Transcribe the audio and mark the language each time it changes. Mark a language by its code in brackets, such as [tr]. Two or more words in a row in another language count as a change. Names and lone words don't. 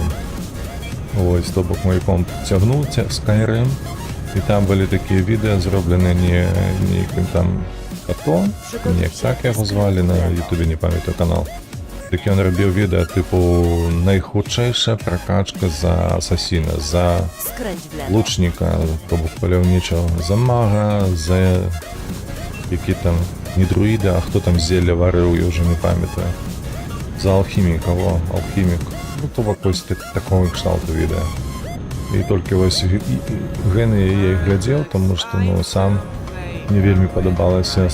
[be] Вось, то бок мой комп цягнуў Skyrim, і там былі такія відэа, зроблены не нейкім там Атом, неяк так яго звалі, на Ютубе не памятаю канал. Так ён рабіў відэа тыпу найхутчэйшая пракачка за асасіна, за [pl] Skręć w lewo. [be] лучніка, то бок паляўнічого, за мага, за які там не друіда, а хто там зелля варыў, я ўжо не памятаю. За алхіміка, алхімік. Ну то бок вось такого кшталту відэа. І толькі вось гэны я іх глядзеў, тому што ну сам мне вельмі падабалася